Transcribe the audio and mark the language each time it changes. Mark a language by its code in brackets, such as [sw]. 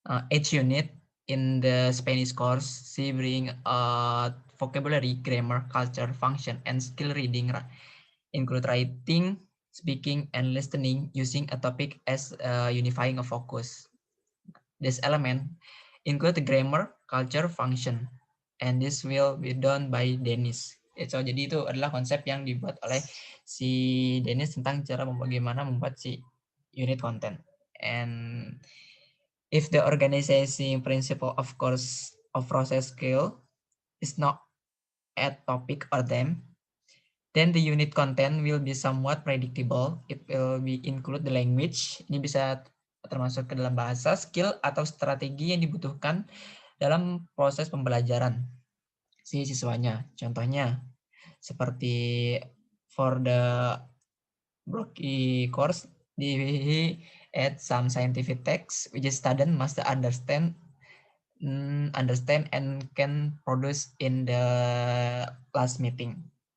[en] Each unit in the Spanish course, she bring vocabulary, grammar, culture, function, and skill reading, include writing, speaking, and listening using a topic as unifying a focus. This element include the grammar, culture, function, and this will be done by Dennis. [id] So, jadi itu adalah konsep yang dibuat oleh si Dennis tentang cara bagaimana membuat si unit content. [en] And if the organizing principle of course of process skill is not a topic or them, then the unit content will be somewhat predictable. It will be include the language. [id] Ini bisa termasuk ke dalam bahasa, skill, atau strategi yang dibutuhkan dalam proses pembelajaran si siswanya. Contohnya, seperti [en] for the Brockie course, he add some scientific text, which is student must understand and can produce in the class meeting.